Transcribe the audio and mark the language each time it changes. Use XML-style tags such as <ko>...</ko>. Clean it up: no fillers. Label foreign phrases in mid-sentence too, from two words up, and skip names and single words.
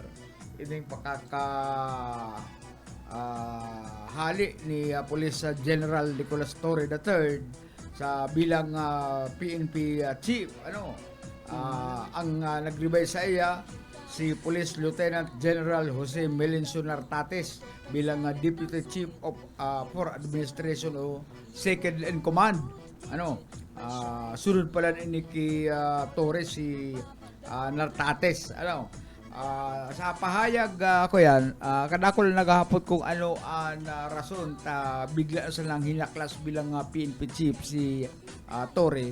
<bik>Ining hali ni Police General Nicolas Torre III sa bilang PNP chief. Ang naglibay sa iya si Police Lieutenant General Jose Melencio Nartates bilang</bik> <en>Deputy Chief of for Administration o Second in Command.</en> <bik>Sunod pala ni Torres si Nartates. Sa pahayag ko yan, kadakol naghahapot kung ano ang rason ta bigla sa lang hinaklas bilang PNP chief si Torre.</bik>